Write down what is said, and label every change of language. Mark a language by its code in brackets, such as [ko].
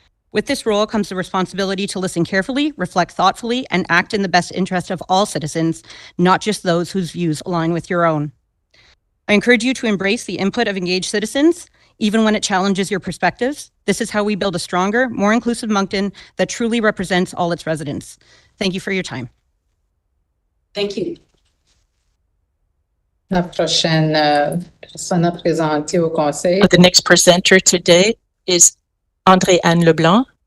[en] With this role comes the responsibility to listen carefully, reflect thoughtfully, and act in the best interest of all citizens, not just those whose views align with your own. I encourage you to embrace the input of engaged citizens, even when it challenges your perspectives. This is how we build a stronger, more inclusive Moncton that truly represents all its residents. Thank you for your time. Thank you. [fr] La prochaine personne à présenter au conseil. [en] The next presenter today is André-Anne Leblanc.